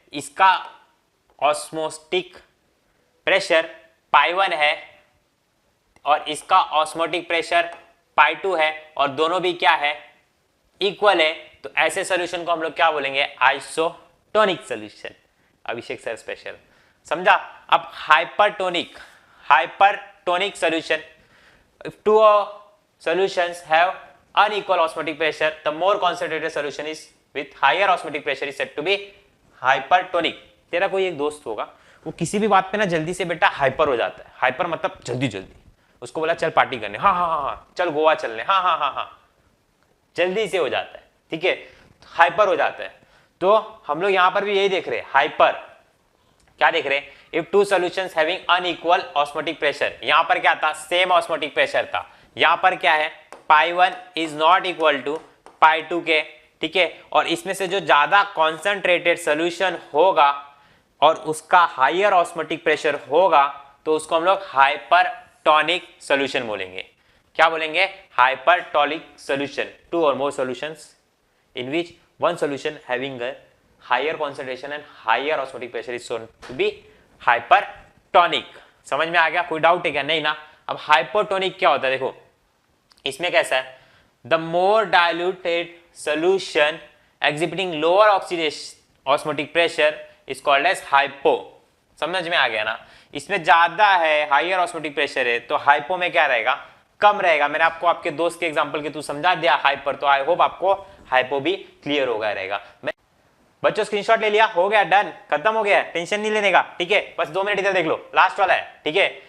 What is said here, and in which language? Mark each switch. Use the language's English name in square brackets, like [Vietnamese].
[Hindi] इसका osmotic pressure pi 1 है और इसका ऑस्मोटिक प्रेशर पाई 2 है और दोनों भी क्या है, इक्वल है। तो ऐसे सॉल्यूशन को हम लोग क्या बोलेंगे, आइसोटोनिक सॉल्यूशन। अभिषेक सर स्पेशल, समझा। [English] अब hypertonic, hypertonic solution, if 2 solutions have unequal osmotic pressure, the more concentrated solution is with higher osmotic pressure is said to be hypertonic। [Hindi] तेरा कोई एक दोस्त होगा, वो किसी भी बात पे ना जल्दी से बेटा हाइपर हो जाता है। हाइपर मतलब जल्दी जल्दी, उसको बोला चल पार्टी करने, हाँ हाँ हाँ हाँ, चल गोवा चलने, हाँ हाँ हाँ हाँ, जल्दी से हो जाता है, ठीक है, हाइपर हो जाता है। तो हम लोग यहां पर भी यही देख रहे हैं, हाइपर क्या देख रहे हैं, [English] if two solutions having unequal osmotic pressure, [Hindi] यहां पर क्या था, सेम ऑस्मोटिक प्रेशर था, यहां पर क्या है, [English] pi 1 is not equal to pi 2 [Hindi] के, ठीक है, और इसमें से जो ज्यादा कॉन्सेंट्रेटेड सोल्यूशन होगा और उसका हायर ऑस्मोटिक प्रेशर होगा तो उसको हम लोग हाइपरटोनिक सॉल्यूशन बोलेंगे। क्या बोलेंगे, [English] Hypertonic solution, two और more solutions in which one solution having a higher concentration and higher osmotic pressure is shown to be hypertonic। [Hindi] समझ में आ गया, कोई डाउट है क्या, नहीं ना। अब हाइपोटोनिक क्या होता है, देखो इसमें कैसा है, [English] the more diluted solution exhibiting lower osmotic pressure is called as hypo। [Hindi] समझ में आ गया ना, इसमें ज्यादा है, हाइयर ऑस्मोटिक प्रेशर है, तो हाइपो में क्या रहेगा, कम रहेगा। मैंने आपको आपके दोस्त के एग्जांपल के थ्रू समझा दिया हाइपर, तो आई होप आपको हाइपो भी क्लियर होगा रहेगा। बच्चों स्क्रीनशॉट ले लिया, हो गया, डन, खत्म हो गया, टेंशन नहीं लेने का, ठीक है, बस 2 मिनट इधर देख लो, लास्ट वाला है, ठीक है।